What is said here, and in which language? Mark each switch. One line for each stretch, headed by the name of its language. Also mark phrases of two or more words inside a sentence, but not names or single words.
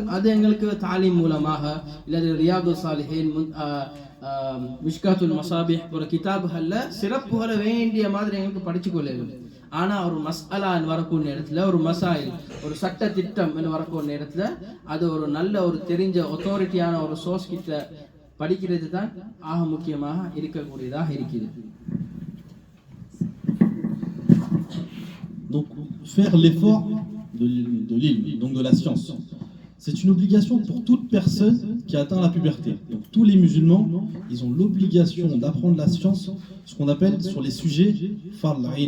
Tamil: அது எங்களுக்கு தாலீம் மூலமாக இல்லது ரியாது சாலிஹீன், மிஷ்காத்துல் மசாபிஹ் போற கிதாபுகள்ல சிறப்புகளை வேண்டிய மாதிரி எங்களுக்கு படிச்சு கொள்ளணும். ஆனா ஒரு மஸ்அலான்னு வரக்கூடிய நேரத்துல, ஒரு மசாயில், ஒரு சட்ட திட்டம் என்று வரக்கூடிய நேரத்துல அது ஒரு நல்ல ஒரு தெரிஞ்ச அத்தாரிட்டியான ஒரு சோர்ஸ் கிட்ட படிக்கிறது தான் ஆக முக்கியமாக இருக்கக்கூடியதாக இருக்குது.
French: Donc, faire l'effort de l'ilm, donc de la science, c'est une obligation pour toute personne qui atteint la puberté. Donc, tous les musulmans, ils ont l'obligation d'apprendre la science, ce qu'on appelle sur les sujets far'ain.